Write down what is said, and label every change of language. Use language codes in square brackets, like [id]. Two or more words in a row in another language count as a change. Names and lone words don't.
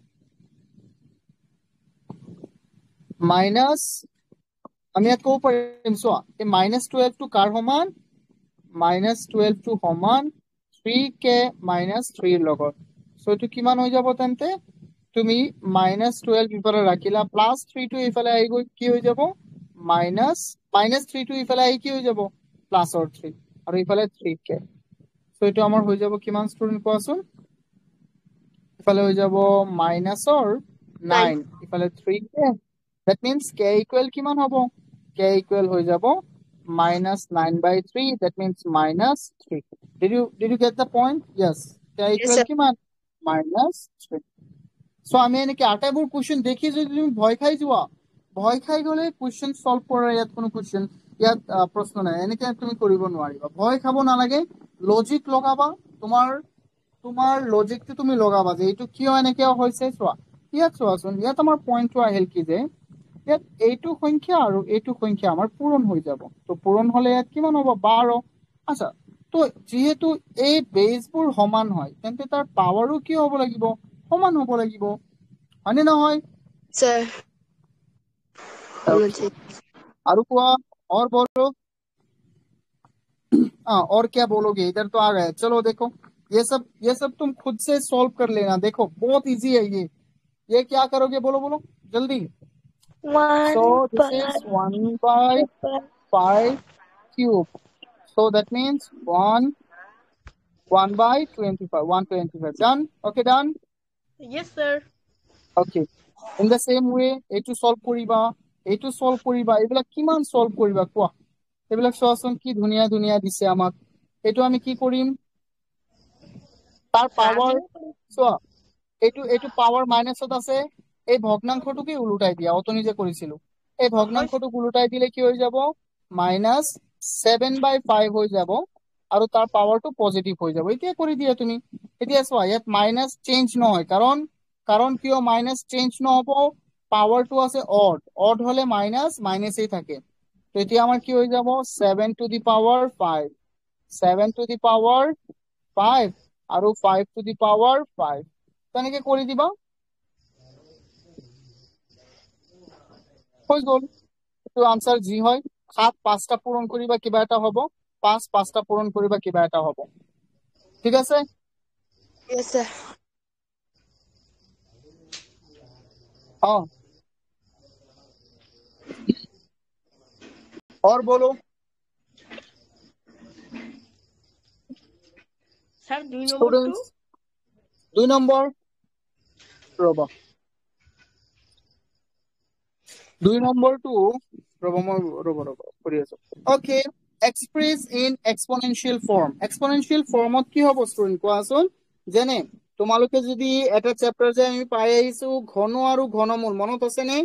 [as] মাইনাস আমি ইয়াত ক'ব পাৰিম চোৱা এই -12 টো কাৰ সমান -12 টো সমান 3k - 3 লগত সো এইটো কিমান হৈ যাব তেন্তে তুমি -12 ইফালে ৰাখিলা +3 টো ইফালে আহি গৈ কি হৈ যাব -3 টো ইফালে আহি কি হৈ যাব +3 আৰু ইফালে 3k সো এইটো আমাৰ হৈ যাব কিমান ষ্টুডেন্ট কোৱাচোন ইফালে হৈ যাব -9 ইফালে 3k [en] that means k equal [as] কিমান হ'ব [en] k equal [as] হৈ যাব [en] -9/3 that means -3 did you get the point yes k equal [as] কিমান -3 সো আমি এনেকে আটাইবোৰ কোৱেশ্চন দেখি যদি তুমি ভয় খাই যোৱা ভয় খাই গলে [en] question solve [as] কৰাৰ ইয়াত কোনো কোৱেশ্চন ইয়াত প্ৰশ্ন নাই এনেকে তুমি কৰিব নোৱাৰিবা ভয় খাব নালাগে লজিক লগাবা তোমাৰ লজিকটো তুমি লগাবা যে এইটো কিয় এনেকে হৈছে চোৱা ইয়াত চোৱাচোন ইয়াত আমাৰ পইণ্টটো আহিল কি যে ইয়াত এইটো সংখ্যা আৰু এইটো সংখ্যা আমাৰ পূৰণ হৈ যাব। তো পূৰণ হলে ইয়াত কিমান হ'ব 12। আচ্ছা, তো যিহেতু এই বেজবোৰ সমান হয় তেন্তে তাৰ পাৱাৰো কি হ'ব লাগিব, সমান হ'ব লাগিব, হয়নে নহয়? [en] sir. [hi] Okay. और कुआ और बोलो। हाँ, और क्या बोलोगे, इधर तो आ गए। चलो देखो, ये सब तुम खुद से सॉल्व कर लेना। देखो बहुत इजी है ये क्या करोगे, बोलो बोलो जल्दी। [en] 1 So this is by 1/5 cube. So that means 1/25. 125 done. Okay, done. Yes, sir. Okay, in the same way [as] এইটো সলভ কৰিবা, এইটো সলভ কৰিবা। এইবিলাক কিমান সলভ কৰিবা কোৱা? এইবিলাক চোৱাচোন কি ধুনীয়া ধুনীয়া দিছে আমাক। এইটো আমি কি কৰিম, তাৰ পাৱাৰ চোৱা, এইটো পাৱাৰ মাইনাছত আছে, এই ভগ্নাংশটোকে উলটাই দিয়া, অতনি যে কৰিছিলো। এই ভগ্নাংশটোক উলটাই দিলে কি হৈ যাব, -7/5 হৈ যাব আৰু তাৰ [en] power positive [as] হৈ যাব। এতিয়া কৰি দিয়া তুমি। এতিয়া চোৱা, ইয়াত [en] minus change [as] নহয়, কাৰণ কিয় [en] minus change [as] নহব, পাৱাৰটো আছে অড হলে মাইনাছেই থাকে। তো এতিয়া আমাৰ কি হৈ যাব, 7 [en] to the power [as] 5, 7 [en] to the power [as] 5 আৰু 5 to the power 5 তেনেকে কৰি দিবা, হৈ গ'ল। এইটো আনসাৰ যি হয়। 7 5টা পূৰণ কৰিবা কিবা এটা হ'ব, 5 5টা পূৰণ কৰিবা কিবা এটা হ'ব। ঠিক আছে? [en] Yes, sir. [hi] हाँ, और बोलो। [en] Sir, 2 number 2. [as] স্টুডেন্টস 2 নম্বৰ ৰবা, 2 নম্বৰটো ৰবা মই ৰবা কৰি আছো। [en] Okay, express in exponential form. exponential form [as] কি হ'ব ষ্টুডেন্ট কোৱাচোন? যেনে তোমালোকে যদি এটা চেপ্টাৰ যে আমি পাই আহিছো ঘন আৰু ঘনমূল, মনত আছে নে?